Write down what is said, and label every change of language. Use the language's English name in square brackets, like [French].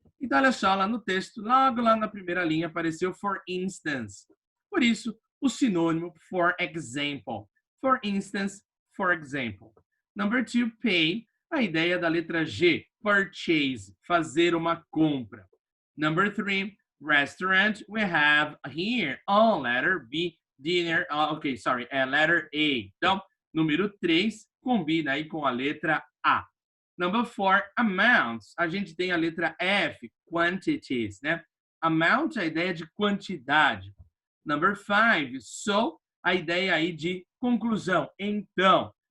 [Portuguese] Então, olha só, lá no texto, logo lá na primeira linha, apareceu for instance. Por isso, o sinônimo [English] for example. For instance, for example. Number 2, [Portuguese] pay. A ideia da letra G, purchase, fazer uma compra. [English] Number 3, restaurant. We have here on letter B, dinner. Letter A. [Portuguese] Então, número 3, combina aí com a letra A. [English] Number 4, amounts. [Portuguese] A gente tem a letra F, quantities, né? Amount, a ideia de quantidade. [English] Number 5, [Portuguese] so, a ideia aí de conclusão, então.